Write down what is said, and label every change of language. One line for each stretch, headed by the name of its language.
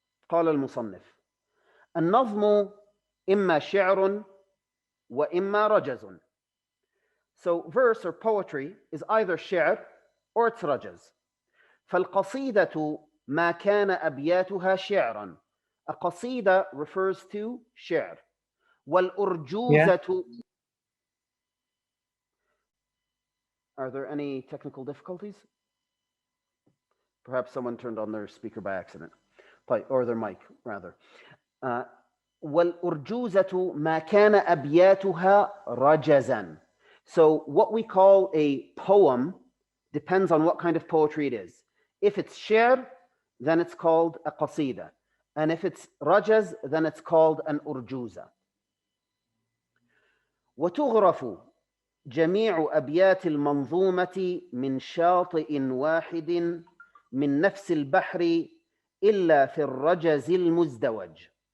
Arabic: قال المصنف النظم إما شعر وإما رجز.
English: So verse or poetry is either شعر or it's رجز.
Arabic: فالقصيدة ما كان أبياتها شعرا.
English: A qasida refers to Sher.
Arabic: والأرجوزة.
English: Are there any technical difficulties? Perhaps someone turned on their speaker by accident, or their mic, rather.
Arabic: وَالْأُرْجُوزَةُ مَا كَانَ أَبْيَاتُهَا رَجَزًا.
English: So what we call a poem depends on what kind of poetry it is. If it's Sher, then it's called a qasida. And if it's rajaz, then it's called an urjuza.
Arabic: وتغرف جميع أبيات المنظومة من شاطئ واحد من نفس البحر إلا في الرجز المزدوج.